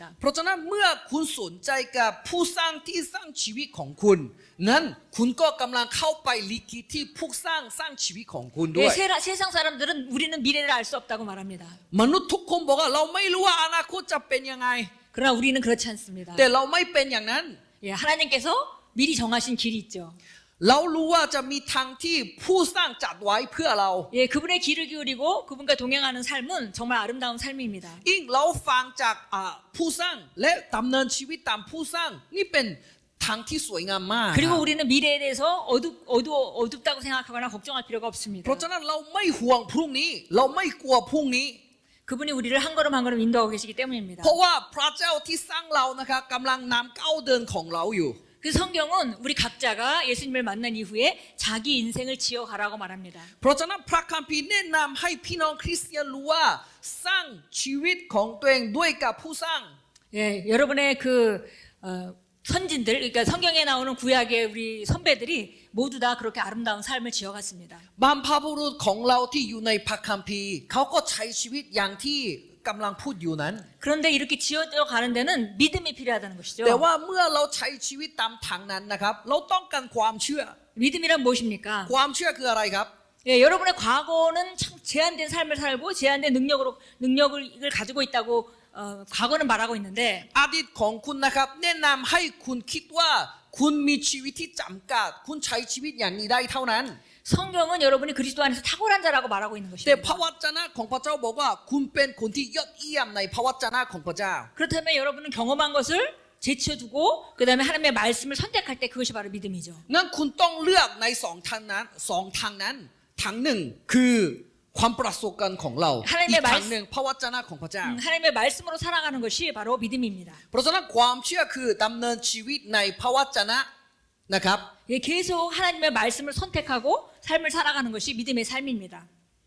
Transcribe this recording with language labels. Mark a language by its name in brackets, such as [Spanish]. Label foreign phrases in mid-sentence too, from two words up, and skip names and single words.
[Thai] เพราะฉะนั้นเมื่อคุณสนใจกับผู้สร้างที่สร้างชีวิตของคุณนั้นคุณก็กำลังเข้าไปลิขิตที่ผู้สร้างชีวิตของคุณด้ [Korean] 예, [Thai] วย [Korean] 세상 사람들은 우리는 미래를 알 수 없다고 말합니다. [Thai] มนุษย์ทุกคนบอกว่าเราไม่รู้ว่าอนาคตจะเป็นยังไง [Korean] 그러나 우리는 그렇지 않습니다. [Thai] แต่เราไม่เป็นอย่างนั้น [Korean] 예, 하나님께서 미리 정하신 길이 있죠. [Thai] เรารู้ว่าจะมีทางที่ผู้สร้างจัดไว้เพื่อเรา [Korean] 예, 그분의 길을 기울이고 그분과 동행하는 삶은 정말 아름다운 삶입니다. [Thai] ยิ่งเราฟังจากผู้สร้างและดำเนินชีวิตตามผู้สร้างนี่เป็นทางที่สวยงามมาก [Korean] 그리고 우리는 미래에 대해서 어둡다고 생각하거나 걱정할 필요가 없습니다. [Thai] เพราะฉะนั้นเราไม่ห่วงพรุ่งนี้ เราไม่กลัวพรุ่งนี้ [Korean] 그분이 우리를 한 걸음 한 걸음 인도하고 계시기 때문입니다. [Thai] เพราะว่าพระเจ้าที่สร้างเรานะครับกำลังนำก้าวเดินของเราอยู่ [Korean] 그 성경은 우리 각자가 예수님을 만난 이후에 자기 인생을 지어가라고 말합니다. [Thai] เพราะฉะนั้นพระคัมภีร์แนะนำให้พี่น้องคริสเตียนรู้ว่าสร้างชีวิตของตัวเองด้วยกับผู้สร้าง [Korean] 예, 여러분의 그 선진들, 그러니까 성경에 나오는 구약의 우리 선배들이 모두 다 그렇게 아름다운 삶을 지어갔습니다. [Thai] บรรพบุรุษของเราที่อยู่ในพระคัมภีร์เขาก็ใช้ชีวิตอย่างที่กำลังพูดอยู่นั้น [Korean] 그런데 이렇게 지어져 가는 데는 믿음이 필요하다는 것이죠. [Thai] แต่ว่าเมื่อเราใช้ชีวิตตามทางนั้นนะครับเราต้องการความเชื่อ [Korean] 믿음이란 무엇입니까? [Thai] ความเชื่อคืออะไรครับ [Korean] 예, 여러분의 과거는 참 제한된 삶을 살고 제한된 능력을 가지고 있다고 과거는 말하고 있는데 [Thai] อดีตของคุณนะครับแนะนำให้คุณคิดว่าคุณมีชีวิตที่จำกัดคุณใช้ชีวิตอย่างนี้ได้เท่านั้น [Korean] 성경은 여러분이 그리스도 안에서 탁월한 자라고 말하고 있는 [Thai] แต่ [Korean] 것입니다. [Thai] พระวจนะของพระเจ้าบอกว่าคุณเป็นคนที่ยอดเยี่ยมในพระวจนะของพระเจ้า [Korean] 그렇다면 여러분은 경험한 것을 제쳐두고 그 다음에 하나님의 말씀을 선택할 때 그것이 바로 믿음이죠. [Thai] งั้นคุณต้องเลือกในสองทางนั้นทางหนึ่งคือความประสบการณ์ของเราอีกทางหนึ่งพระวจนะของพระเจ้า [Korean] 하나님의 말씀으로 살아가는 것이 바로 믿음입니다. [Thai] เพราะฉะนั้นความเชื่อคือดำเนินชีวิตในพระวจนะนะครับ [Korean] 예, 계속 하나님의 말씀을 선택하고 삶을 살아가는 것이 믿음의 삶입니다.